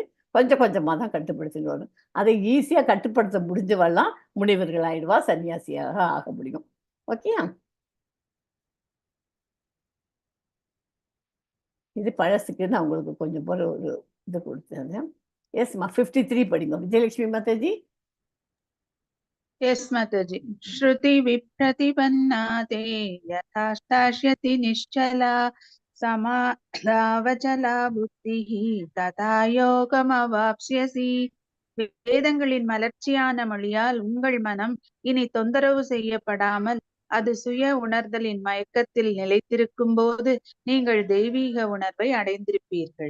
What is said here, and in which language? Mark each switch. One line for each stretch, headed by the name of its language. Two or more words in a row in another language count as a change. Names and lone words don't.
Tamil: கொஞ்சம் கொஞ்சமாக தான் கட்டுப்படுத்திட்டு வரணும். அதை ஈஸியாக கட்டுப்படுத்த முடிஞ்சவெல்லாம் முனிவர்கள் ஆயிடுவா, சன்னியாசியாக ஆக முடியும். ஓகே, இது பழசுக்கு நான் உங்களுக்கு கொஞ்சம் போல ஒரு இது கொடுத்தேன். எஸ்மா 53 படிங்க விஜயலட்சுமி மாதாஜி.
Sanskrit: यस् माताजी। श्रुति विप्रतिपन्ना ते यथा स्थास्यति निश्चला समाधावचला बुद्धिः तदा योगमवाप्स्यसि.
Tamil: வேதங்களின் மலர்ச்சியான மொழியால் உங்கள் மனம் இனி தொந்தரவு செய்யப்படாமல் அது சுய உணர்தலின் மயக்கத்தில் நிலைத்திருக்கும் போது நீங்கள் தெய்வீக உணர்வை அடைந்திருப்பீர்கள்.